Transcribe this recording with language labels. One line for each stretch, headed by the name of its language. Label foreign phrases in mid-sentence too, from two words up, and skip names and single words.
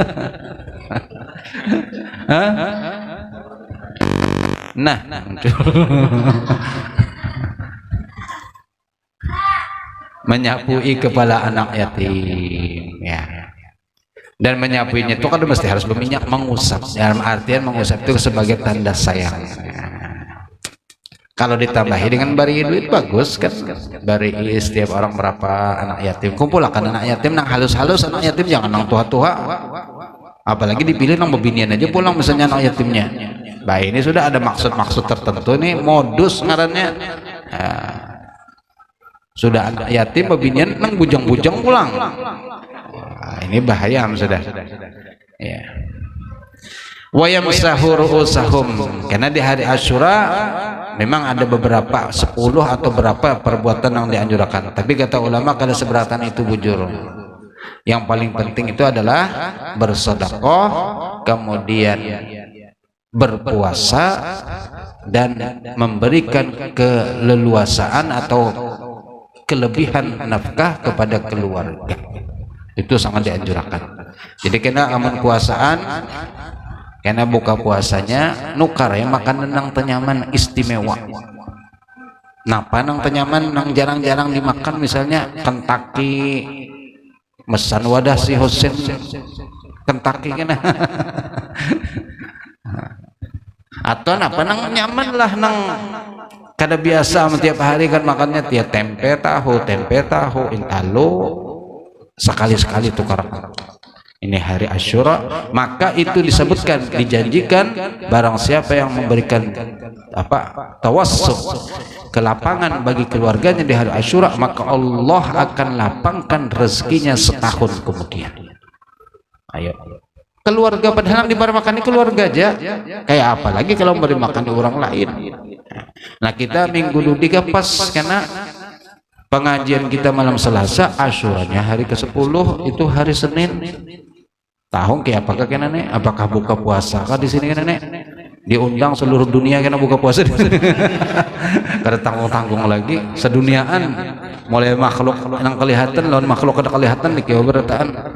Indonesian: Nah, menyapui kepala anak yatim ya. Dan menyapuinya itu kan mesti harus berminyak, mengusap. Dalam artian mengusap itu sebagai tanda sayang. Kalau ditambahi dengan bari duit bagus kan.
Banjar: Bari setiap orang berapa anak yatim. Kumpulkan anak yatim nang halus-halus, anak yatim jangan nang tua-tua. Apalagi dipilih nang bebinian aja pulang misalnya anak yatimnya. Bah ini sudah ada maksud-maksud tertentu nih, modus ngarannya. Nah, sudah ada yatim babinian nang bujang-bujang pulang. Nah, ini bahaya sudah. Ya.
Arabic: ويمسح رؤوسهم,
Indonesian: karena di hari Asyura memang ada beberapa 10 atau berapa perbuatan yang dianjurkan, tapi kata ulama
Banjar: kada seberatan itu bujur.
Indonesian: Yang paling penting itu adalah bersedekah, kemudian berpuasa, dan memberikan keleluasaan atau kelebihan nafkah kepada keluarga.
Banjar: Itu sangat dianjurkan. Jadi kena aman puasaan, karena buka puasanya nukar ya, makan nang tenyaman istimewa. Napa nang tenyaman nang jarang-jarang dimakan, misalnya Kentucky, mesan wadah si Husin Kentucky kena. Atau napa nang nyaman lah, nang kada biasa tiap hari kan makannya tiap tempe tahu intalo, sekali-sekali tukar.
Indonesian: Ini hari Asyura, maka itu disebutkan, dijanjikan barang siapa yang memberikan tawassul, kelapangan bagi keluarganya di hari Asyura, maka Allah akan lapangkan rezekinya setahun kemudian. Ayo, keluarga padahal diberi makan keluarga aja, kayak apa lagi kalau memberi makan di orang lain. Nah kita minggu dulu pas karena pengajian kita malam Selasa, Asyuranya hari ke-10 itu hari Senin.
Banjar: Tahu kayak apakah kena nek? Apakah buka puasa kah di sini kena nek? Diundang seluruh dunia kena buka puasa. Kada tanggung-tanggung lagi seduniaan, mulai makhluk yang kelihatan lawan makhluk kada kelihatan di kieu berataan.